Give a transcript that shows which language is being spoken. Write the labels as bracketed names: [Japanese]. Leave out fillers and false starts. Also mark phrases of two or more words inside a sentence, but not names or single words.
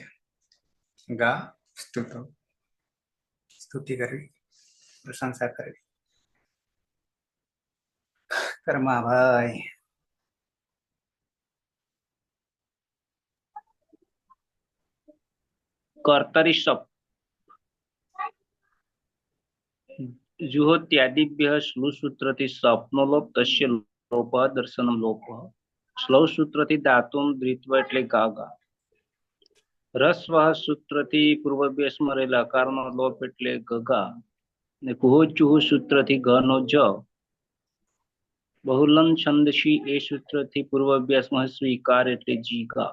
[Gujarati] ગા સ્તુતો, સ્તુતિ કરવી, પ્રશંસા કરવી. કર્મા ભાઈ [Sanskrit] कर्तरि शप जुहोत्यादिभ्यः श्लुसूत्रति स्वप्नोलोप तस्य लोप दर्शनम लोप श्लौसूत्रति धातुम द्वित्व [Gujarati] એટલે ગાગા. રસ્વ સૂત્રથી પૂર્વભ્યાસમાં રહેલા આકારનો લોપ એટલે ગગા ને કુહોચુહ સૂત્રથી ઘનો જ. બહુલન છંદશી એ સૂત્રથી પૂર્વભ્યાસમાં સ્વીકાર એટલે જીગા.